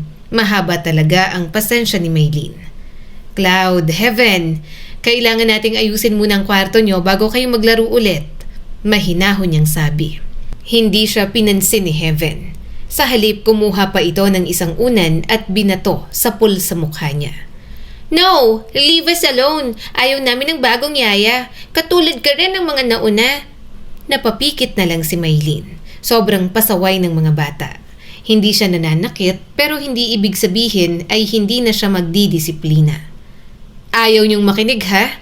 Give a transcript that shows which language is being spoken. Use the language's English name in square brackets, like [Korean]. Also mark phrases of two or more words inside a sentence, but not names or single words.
[Filipino] Mahaba talaga ang pasensya ni Maylin. Cloud, Heaven, kailangan nating ayusin muna ang kwarto nyo bago kayo maglaro ulit. Mahinahon niyang sabi. Hindi siya pinansin ni Heaven. Sa halip kumuha pa ito ng isang unan at binato sa pool sa mukha niya. [English] No! Leave us alone! [Filipino] Ayaw namin ng bagong yaya. Katulad ka rin ng mga nauna. Napapikit na lang si Maylin. Sobrang pasaway ng mga bata. Hindi siya nananakit pero hindi ibig sabihin ay hindi na siya magdidisiplina. Ayaw niyong makinig ha?